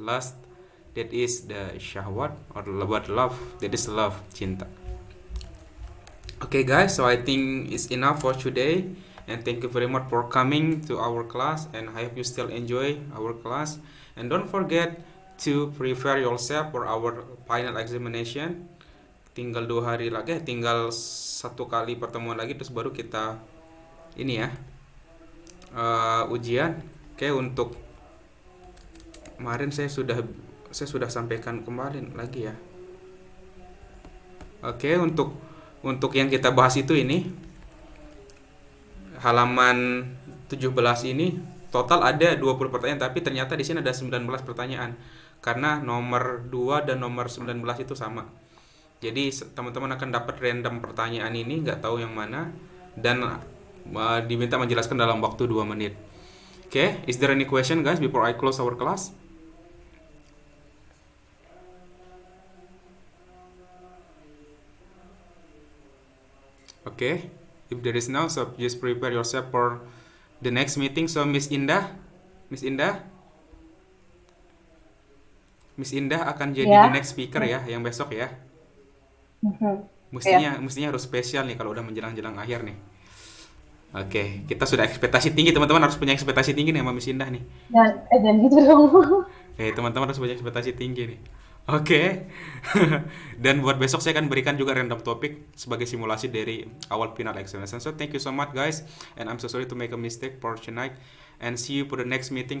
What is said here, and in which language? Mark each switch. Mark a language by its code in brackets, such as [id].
[en] Lust, that is the syahwat, or what love, that is love, cinta. Okay guys, so I think it's enough for today, and thank you very much for coming to our class, and I hope you still enjoy our class, and don't forget to prepare yourself for our final examination. [id] Tinggal 2 hari lagi, tinggal 1 kali pertemuan lagi, terus baru kita ini ya, ujian. Oke, untuk kemarin saya sudah sampaikan kemarin lagi ya. Oke, untuk yang kita bahas itu ini halaman 17 ini total ada 20 pertanyaan, tapi ternyata di sini ada 19 pertanyaan karena nomor 2 dan nomor 19 itu sama. Jadi teman-teman akan dapat random pertanyaan ini, nggak tahu yang mana, dan diminta menjelaskan dalam waktu 2 menit. [en] Okay, is there any question guys before I close our class? Okay, if there is no, so just prepare yourself for the next meeting. [id] So Miss Indah akan jadi [en] the next speaker [id] ya, yang besok ya. Mestinya harus spesial nih kalau udah menjelang akhir nih. Oke, kita sudah ekspektasi tinggi, teman-teman harus punya ekspektasi tinggi nih sama Miss Indah nih. Dan gitu dong. Teman-teman harus punya ekspektasi tinggi nih. Oke. Dan buat besok saya akan berikan juga random topik sebagai simulasi dari awal final examination. [en] So thank you so much guys, and I'm so sorry to make a mistake for tonight. And see you for the next meeting.